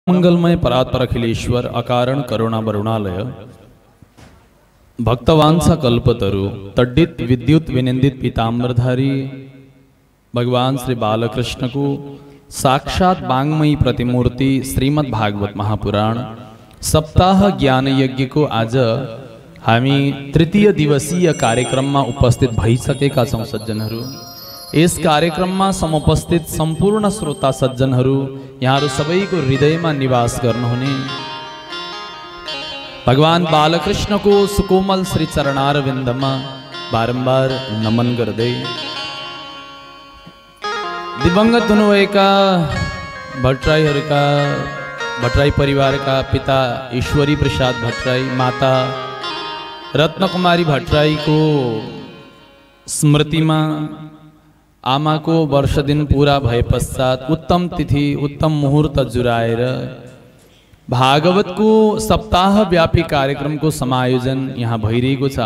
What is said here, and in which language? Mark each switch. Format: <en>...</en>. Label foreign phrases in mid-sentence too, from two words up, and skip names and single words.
<ne>मंगलमय परात्पर अखिलेश्वर अकारण करुणा वरुणालय भक्तवांसा कल्पतरु तड्डित विद्युत विनिंदित पीताम्बरधारी भगवान श्री बालकृष्ण को साक्षात वांग्मयी प्रतिमूर्ति श्रीमद् भागवत महापुराण सप्ताह ज्ञान यज्ञ को आज हामी तृतीय दिवसीय कार्यक्रम में उपस्थित भइसकेका छौं सज्जनहरू।</ne> <hi>इस कार्यक्रम में</hi> <ne>समुपस्थित संपूर्ण श्रोता सज्जनहरू यहाँहरू सबैको हृदयमा निवास गर्नुहुने भगवान बालकृष्ण को सुकोमल श्री चरणारविन्दमा बारंबार नमन गर्दै दिवंगत हुनुभएका भट्टराई परिवारका पिता ईश्वरी प्रसाद भट्टराई, माता रत्नकुमारी भट्टराई को</ne> <hi>स्मृति में</hi> <ne>आमा को वर्ष दिन पूरा भए पश्चात उत्तम तिथि उत्तम मुहूर्त जुराएर भागवत को सप्ताह व्यापी कार्यक्रम को समायोजन यहाँ भइरहेको छ।</ne>